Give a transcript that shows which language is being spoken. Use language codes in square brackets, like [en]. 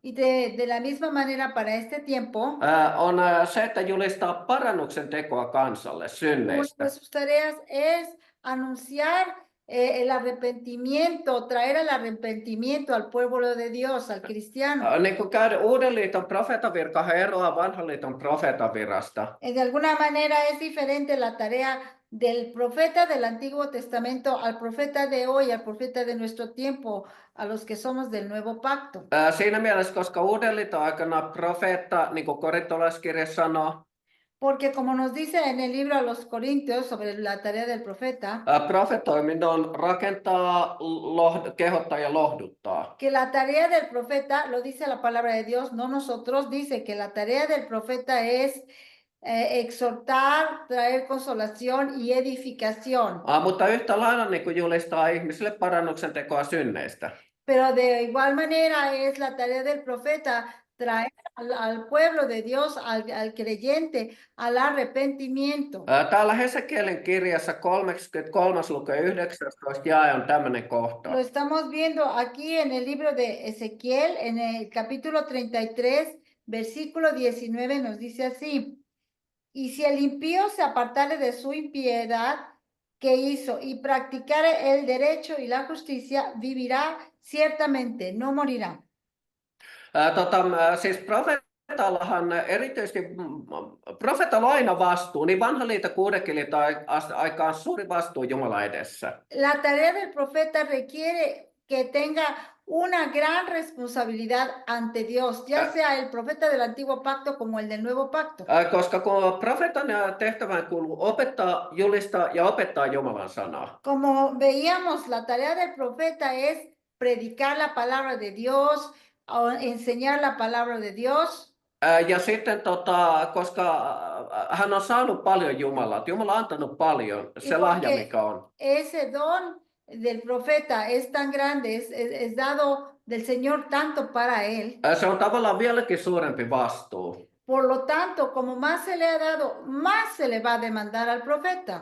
[es] y de la misma manera para este tiempo, [fi] on se, että julistaa parannuksen tekoa kansalle [es] una [fi] synneistä. [es] de sus tareas es anunciar el arrepentimiento, traer el arrepentimiento al pueblo de Dios, al cristiano. [fi] Niin kuin käydä Uuden liiton profeetavirka eroaa Vanhan liiton profeetavirasta. [es] De alguna manera es diferente la tarea del profeta del Antiguo Testamento al profeta de hoy, al profeta de nuestro tiempo, a los que somos del Nuevo Pacto. [fi] Siinä mielessä, koska Uuden liiton aikana profeetta, niin kuin korintolaiskirja sanoo, [es] Porque como nos dice en el libro a los Corintios sobre la tarea del profeta, [fi] profetoiminen on rakentaa, kehottaa ja lohduttaa. [es] que la tarea del profeta, lo dice la palabra de Dios, no nosotros, dice que la tarea del profeta es exhortar, traer consolación y edificación. [fi] Mutta yhtä lailla niin kuin julistaa ihmisille parannuksen tekoa synneistä. [es] Pero de igual manera es la tarea del profeta traer al pueblo de Dios, al creyente, al arrepentimiento. [fi] Täällä Hesekielin kirjassa 33. luku 19 jae on tämmöinen kohta. [es] Lo estamos viendo aquí en el libro de Ezequiel, en el capítulo 33, versículo 19, nos dice así: y si el impío se apartare de su impiedad que hizo y practicare el derecho y la justicia, vivirá ciertamente, no morirá. [fi] Siis profeetallahan erityisesti, profeetalla on aina vastuu, niin vanha liitto kuudenkin liiton aikaan suuri vastuu Jumalan edessä. [es] La tarea del profeta requiere que tenga una gran responsabilidad ante Dios, ya sea el profeta del Antiguo Pacto como el del Nuevo Pacto. [fi] Koska kun profeetan tehtävään kuuluu opettaa, julistaa ja opettaa Jumalan sanaa. [es] Como veíamos, la tarea del profeta es predicar la palabra de Dios, o enseñar la palabra de Dios. [fi] Ja sitten koska hän on saanut paljon Jumalalta, Jumala on antanut paljon, se lahja mikä on. [es] Ese don del profeta es tan grande, es dado del Señor tanto para él. [fi] Se on tavallaan vieläkin suurempi vastuu. [es] Por lo tanto, como más se le ha dado, más se le va a demandar al profeta.